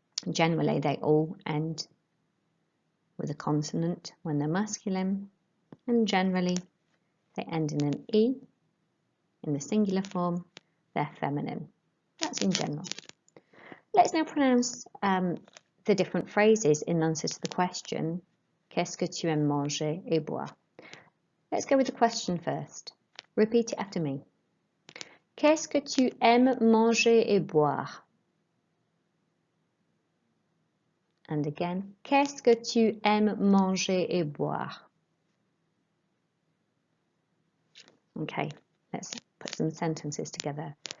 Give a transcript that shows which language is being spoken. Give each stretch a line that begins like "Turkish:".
English: Generally, they all end with a consonant when they're masculine, and generally they end in an E in the singular form. They're feminine. That's in general. Let's now pronounce the different phrases in answer to the question,
French: Qu'est-ce que tu aimes manger et boire?
English: Let's go with the question first. Repeat it after me.
French: Qu'est-ce que tu aimes manger et boire?
English: And again,
French: qu'est-ce que tu aimes manger et boire?
English: Okay, let's put some sentences together.